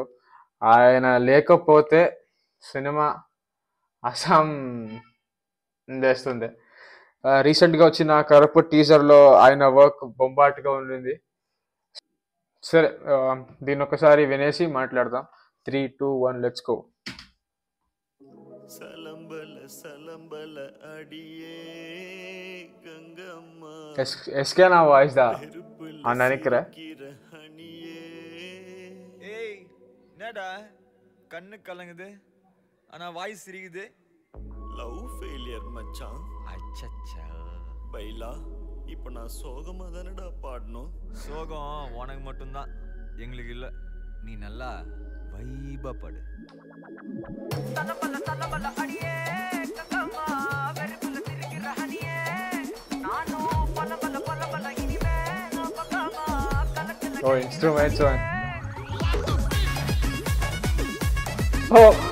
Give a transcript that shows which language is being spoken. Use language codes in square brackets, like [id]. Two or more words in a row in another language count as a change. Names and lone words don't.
[te] ఆయన లేకపోతే సినిమా అసాం చేస్తుంది. రీసెంట్గా వచ్చిన కరపు టీజర్లో ఆయన వర్క్ బొంబాటుగా ఉండింది. సరే, దీన్ని ఒకసారి వినేసి మాట్లాడదాం. 3, 2, 1 [en] let's go. [ta] எஸ்கே நான் வாய்ஸ் தான் நான் நினைக்கிறேன். ஏய் என்னடா கண்ணு கலங்குது ஆனா வாய்ஸ் சிரிக்குது. [en] love failure [ta] மச்சான். அச்சச்சா பைலா இப்போ நான் சோகமா தானடா பாடணும். சோகம் உனக்கு மட்டும்தான், எங்களுக்கு இல்ல. நீ நல்லா வைபா பாடு. [en] Oh, instruments on. Oh.